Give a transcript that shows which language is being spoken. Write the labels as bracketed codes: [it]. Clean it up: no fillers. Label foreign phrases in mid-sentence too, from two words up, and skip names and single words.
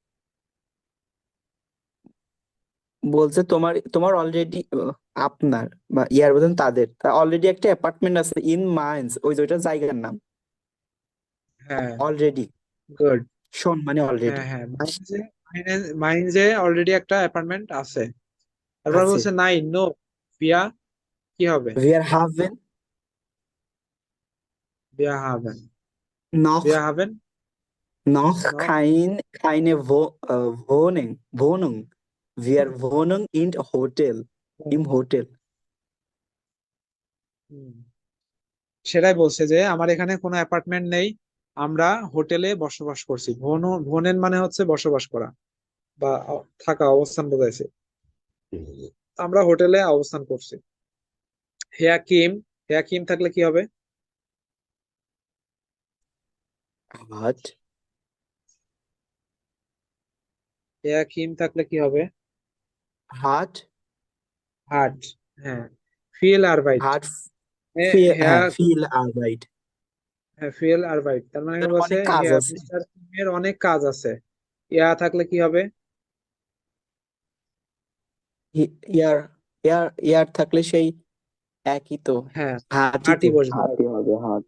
[bn] বলছে তোমার তোমার অলরেডি, আপনার বা ইয়ার বলছেন তাদের অলরেডি একটা অ্যাপার্টমেন্ট আছে ইন মাইন্স, ওই যে ওইটা জায়গার নাম। হ্যাঁ, অলরেডি। গুড। শোন মানে অলরেডি হ্যাঁ, হ্যাঁ, মাইন্সে অলরেডি একটা অ্যাপার্টমেন্ট আছে। তারপর আছে। বলছে নাই, নো। বিয়া কি হবে? [de] Wir haben wir haben. noch Wir haben noch noch keine Wohnung. Wir wohnen im Hotel. [bn] হুম, সেটাই বলছে যে আমার এখানে কোনো অ্যাপার্টমেন্ট নেই, আমরা হোটেলে বসবাস করছি। ভোনেন মানে হচ্ছে বসবাস করা বা থাকা, অবস্থান বোঝাইছে। আমরা হোটেলে অবস্থান করছি। হেয়া কিম, হেয়া কিম থাকলে কি হবে? [de] Hat, [bn] হেয়া কিম থাকলে কি হবে? [de] hat, হার্ট, হ্যাঁ। viel Arbeit, hat হেয়া viel Arbeit. [bn] হ্যাঁ, [de] viel Arbeit [bn] তার মানে এর এখানে বলছে অনেক কাজ হেয়া আছে। মিস্টার কিমের অনেক কাজ আছে। ইয়া থাকলে কি হবে? ইয়ার ইয়ার থাকলে সেই একই তো, হ্যাঁ, হাটই তো। হার্টই বসবে, হাতি হবে হাত।